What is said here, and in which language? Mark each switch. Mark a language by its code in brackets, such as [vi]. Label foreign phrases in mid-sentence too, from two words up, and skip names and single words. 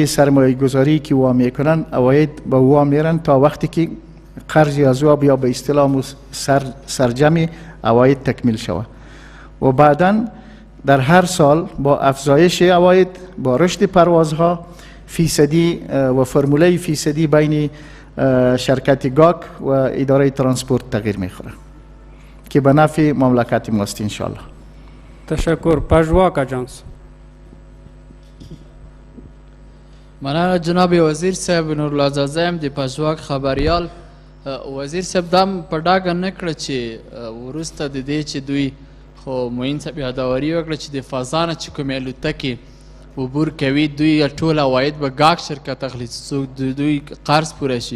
[fa] سرمایه گذاری که وام میکنن عواید به وام میرن تا وقتی که قرض از او یا به اصطلاح سرجم عواید تکمیل شوه و بعداً در هر سال با افزایش عواید، با رشد پروازها، فیصدی و فرموله فیصدی بین شرکت گاک و اداره ترانسپورت تغییر میخوره که به نفع مملکت ماست انشالله. تشکر. پژواک اجانس. [ps] مننه جناب وزیر صاحب. نورالله زاده یم د پژواک خبریال. وزیر صاحب دا په ډاګه نه کړه چې وروسته د دې چې دوی خو معین صاحب یادواري وکړه چې د فضا نه چې کومې الوتکې عبور کوي دوی ټول عواید به ګاک شرکت اخلي څو د دوی قرض پوره شي.